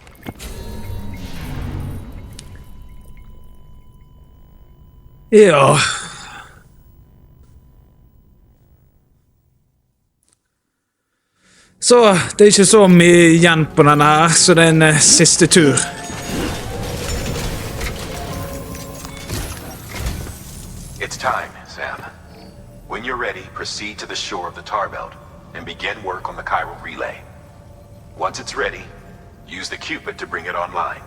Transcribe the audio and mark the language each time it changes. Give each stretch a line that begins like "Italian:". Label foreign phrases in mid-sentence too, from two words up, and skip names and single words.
Norwegian: Ja. Så det er ikke så mye igjen på denne her, så det er en siste tur.
English: It's time, Sam. When you're ready, proceed to the shore of the tar belt and begin work on the chiral relay. Once it's ready, use the Cupid to bring it online.